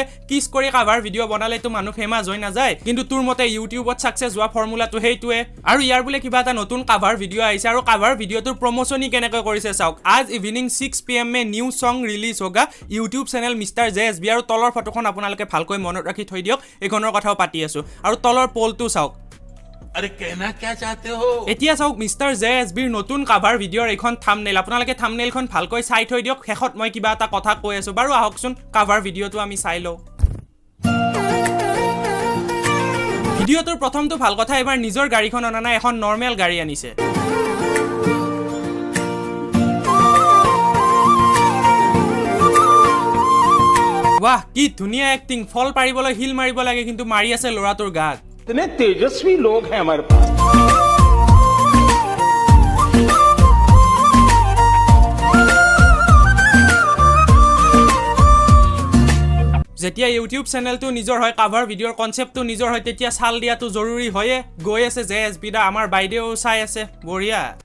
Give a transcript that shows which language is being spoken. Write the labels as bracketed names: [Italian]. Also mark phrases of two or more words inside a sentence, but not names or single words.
[Assamese] কিছ কৰি [English] cover video [Assamese] বনালেতো মানুহ ফেমাস হৈ নাযায়, কিন্তু তোৰ মতে ইউটিউবত সাকসেস হোৱা ফৰ্মুলাটো সেইটোৱে। আৰু ইয়াৰ বোলে কিবা এটা নতুন [English] cover video [Assamese] আহিছে, আৰু [English] cover videoটোৰ [Assamese] প্ৰমোচনি কেনেকৈ কৰিছে চাওক। [English] আজ evening 6 PM মে new song release হোগা YouTube channel Mister JSB। [Assamese] আৰু তলৰ ফটোখন আপোনালোকে ভালকৈ মনত ৰাখি থৈ দিয়ক, এইখনৰ কথাও পাতি আছো। আৰু তলৰ পোলটো চাওক। [Hindi] अरे कहना क्या चाहते हो? [Assamese] এতিয়া চাওক মিস্টাৰ জেএছবিৰ নতুন [English] cover videoৰ [Assamese] এইখন থাম্বনেইল। আপোনালোকে থাম্বনেইলখন ভালকৈ চাই থৈ দিয়ক, শেষত মই কিবা এটা কথা কৈ আছো। বাৰু আহকচোন কাভাৰ ভিডিওটো আমি চাই লওঁ। ভিডিওটোৰ প্ৰথমটো ভাল কথা, এবাৰ নিজৰ গাড়ীখন অনা নাই, এখন নৰ্মেল গাড়ী আনিছে। वाह কি ধুনিয়া এক্টিং, ফল পাৰিবলৈ হিল মাৰিব লাগে কিন্তু মাৰি আছে লৰাটোৰ গাত। [Hindi] इतने तेजस्वी लोग हैं हमारे पास। [Assamese] যেতিয়া [English] YouTube channelটো [Assamese] নিজৰ হয়, [English] cover videoৰ [Assamese] কনসেপ্টটো নিজৰ হয়, তেতিয়া চাল দিয়াটো জৰুৰী হয়ে। গৈ আছে জেএছবি দা, আমাৰ বাইদেউ চাই আছে, বঢ়িয়া।